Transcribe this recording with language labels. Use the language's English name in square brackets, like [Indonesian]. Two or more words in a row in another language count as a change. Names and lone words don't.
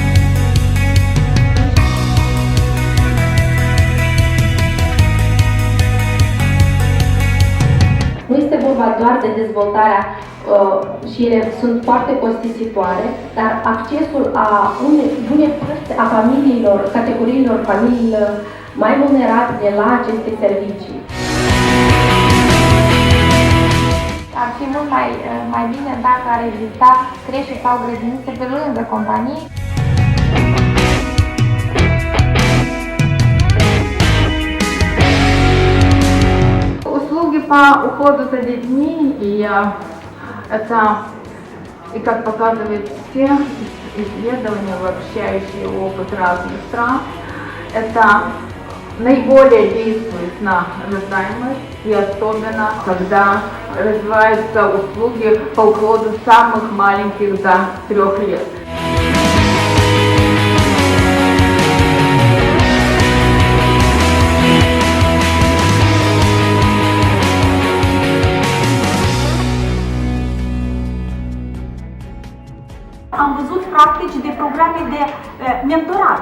[Romanian] Nu este vorba doar de dezvoltarea și ele sunt foarte costisitoare, dar accesul a unei părți a familiilor, categoriilor familiilor mai vulnerabile la aceste servicii. Ar fi mult mai bine dacă ar exista creșe sau grădinițe pe lângă companii. [Russian] Услуги по уходу за детьми, и это, и как показывают все исследования, обобщающие опыт разных стран, это наиболее действует на рождаемость, и особенно когда развиваются услуги по уходу самых маленьких до 3 лет. [Romanian] Am văzut practici de programe de mentorat.